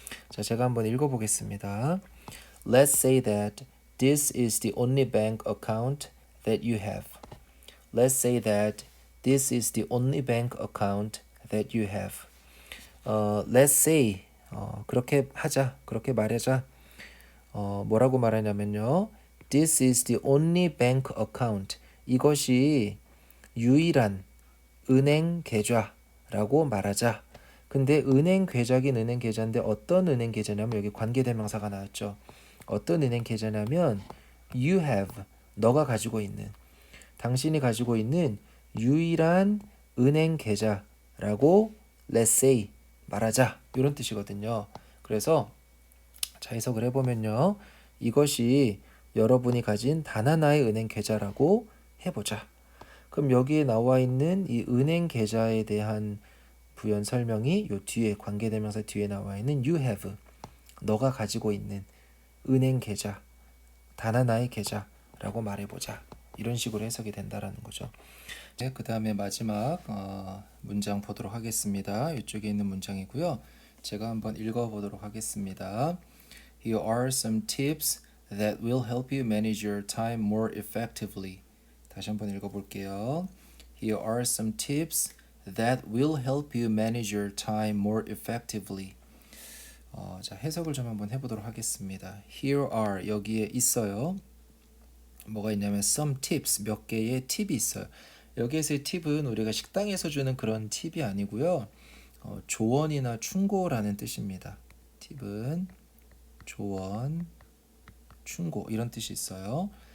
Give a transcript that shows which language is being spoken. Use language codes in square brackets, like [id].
[ko] 자, 제가 한번 읽어보겠습니다. [en] Let's say that this is the only bank account that you have. Let's say that this is the only bank account that you have. Let's say [ko] 그렇게 하자, 그렇게 말하자. 뭐라고 말하냐면요. [en] This is the only bank account. [ko] 이것이 유일한 은행 계좌라고 말하자. 근데 은행 계좌긴 은행 계좌인데 어떤 은행 계좌냐면 여기 관계대명사가 나왔죠. 어떤 은행 계좌냐면 [en] you have, [ko] 너가 가지고 있는, 당신이 가지고 있는 유일한 은행 계좌라고 [en] let's say [ko] 말하자 이런 뜻이거든요. 그래서 자 해석을 해보면요. 이것이 여러분이 가진 단 하나의 은행 계좌라고 해보자. 그럼 여기에 나와 있는 이 은행 계좌에 대한 부연 설명이 요 뒤에 관계대명사 뒤에 나와 있는 [en] you have, [ko] 너가 가지고 있는 은행 계좌, 단 하나의 계좌라고 말해보자. 이런 식으로 해석이 된다라는 거죠. 네, 그 다음에 마지막 문장 보도록 하겠습니다. 이쪽에 있는 문장이고요. 제가 한번 읽어보도록 하겠습니다. [en] Here are some tips that will help you manage your time more effectively. [ko] 다시 한번 읽어볼게요. [en] Here are some tips that will help you manage your time more effectively. [ko] 자, 해석을 좀 한번 해보도록 하겠습니다. [en] Here are, [ko] 여기에 있어요. 뭐가 있냐면 [en] some tips, [ko] 몇 개의 팁이 있어요. 여기에서의 팁은 우리가 식당에서 주는 그런 팁이 아니고요. 조언이나 충고라는 뜻입니다. 팁은 조언, 충고 이런 뜻이 있어요.